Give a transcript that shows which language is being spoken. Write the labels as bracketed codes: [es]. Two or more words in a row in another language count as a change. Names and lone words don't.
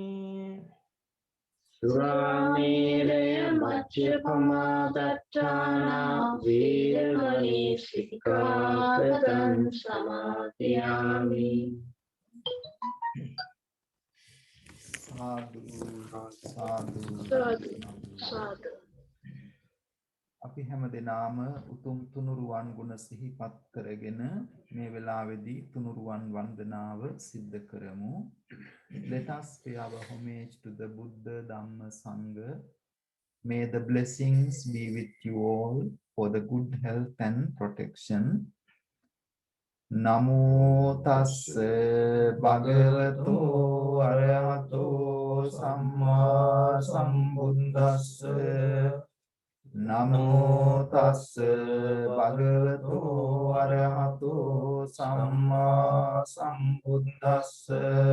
[pi] Surameraya majjapama dattana veramani sikkhapadang samadhiyami. සාදු සාදු Sadhu. [si] අපි හැම දෙනාම උතුම් තුනුරුවන් ගුණ සිහිපත් කරගෙන මේ වෙලාවේදී තුනුරුවන් වන්දනාව සිද්ධ කරමු. [en] Let us pay our homage to the Buddha, Dhamma, Sangha. May the blessings be with you all for the good health and protection. [pi] Namo tassa bhagavato arahato samma sambuddhassa. Namo tassa bhagavato arahato samma sambuddhassa.